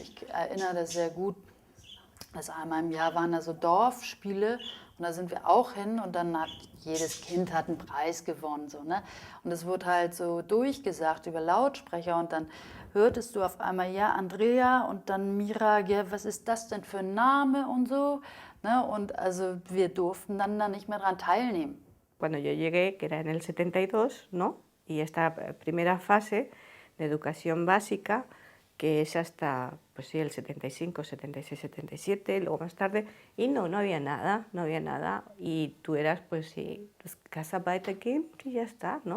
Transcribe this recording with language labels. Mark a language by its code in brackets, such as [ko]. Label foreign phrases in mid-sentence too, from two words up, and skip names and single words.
[de] Ich erinnere das sehr gut, dass einmal im Jahr waren da so Dorfspiele und da sind wir auch hin und dann hat jedes Kind hat einen Preis gewonnen. So, ne? Und es wurde halt so durchgesagt über Lautsprecher und dann hörtest du auf einmal, ja, Andrea und dann Mira, ja, was ist das denn für ein Name und so. Ne? Und also wir durften dann da nicht mehr dran teilnehmen. [es] Cuando yo llegué, que era en el 72, ¿no? Y esta primera fase de educación básica, que es hasta, pues sí, el 75, 76, 77, luego más tarde, y no había nada, y tú eras, pues sí, Gastarbeiterkind y ya está, ¿no?